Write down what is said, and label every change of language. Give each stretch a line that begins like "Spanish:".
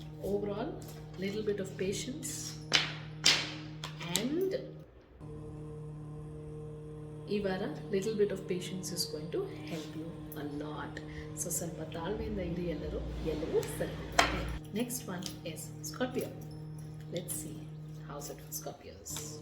English: Overall, little bit of patience, and
Kannada: ಈ ವಾರ
English: little bit of patience is going to help you a lot.
Kannada: So ಸ್ವಲ್ಪ ತಾಳ್ಮೆಯಿಂದ ಇರಿ, ಎಲ್ಲರೂ ಸರಿ.
English: Next one is Scorpio. Let's see how's it for Scorpios.